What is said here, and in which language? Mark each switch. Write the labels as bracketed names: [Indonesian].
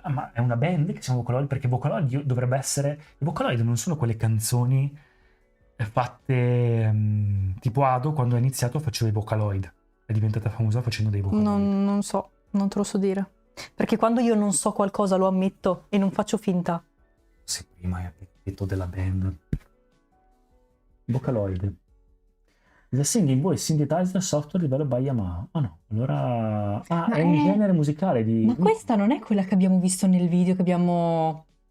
[Italian] Ah, ma è una band che si chiama Vocaloid? Perché Vocaloid dovrebbe essere... I Vocaloid non sono quelle canzoni fatte tipo Ado, quando ha iniziato faceva i Vocaloid. È diventata famosa facendo dei Vocaloid. Non so, non te lo so dire. Perché quando io non so qualcosa lo ammetto e non faccio finta. Sì, prima hai detto della band. Vocaloid. [English] The Singing Voice Synthesizer Software Developed by Yamaha. [Italian] Ah no, allora... Ah, Ma è un genere musicale di... Ma questa non è quella che abbiamo visto nel video che abbiamo...